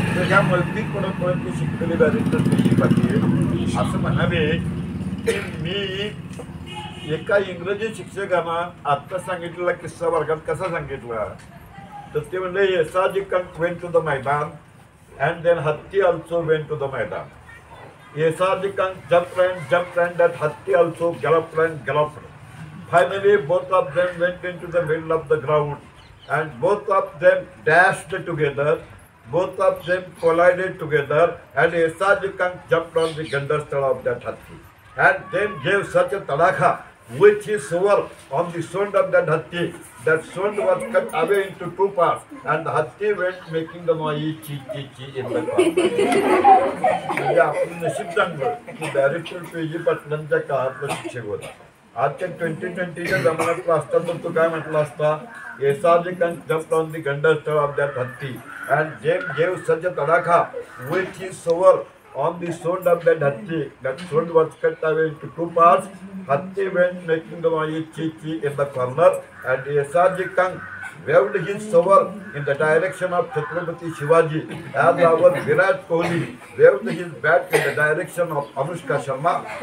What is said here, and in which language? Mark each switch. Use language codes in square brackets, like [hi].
[mr] तर ह्या मौखिक परंपरेतनं शिकलेले बॅरिस्टर पी.जी. पाटील असं म्हणाले की मी एका इंग्रजी शिक्षकांना आत्ता सांगितलेला किस्सा वर्गात कसा सांगितला तर ते म्हणजे यशाजी कंक [en] went to the maidan [mr] अँड देन हत्ती ऑल्सो वेंट टू द मैदान. [en] Yashaji Kank jumped and that hatti also galloped. Finally both of them went into the middle of the ground and both of them dashed together. Both of them collided together and Yeshaji Kank jumped on the gandasthal of that hatti and then gave such a tadaka with his sword on the sword of that hatti. That sword was cut away into 2 parts and the hatti went making the noise chi chi chi in the car. [mr] म्हणजे आपलं नशीब चांगलं की barrister PG. पाटलांच्या काळातला शिक्षक होता. आजच्या 2020च्या जमान्यातला असता तर तो काय म्हटला असता, [en] Yashaji Kank jumped on the gandasthal of that hatti and then gave such a tadaka with his sword on the sword of that hatti. That sword was cut away into 2 parts. Hatti went making the noise chi chi in the corner and Yeshaji Kank waved his sword in the direction of Chhatrapati Shivaji as our Virat Kohli waved his bat in the direction of Anushka Sharma.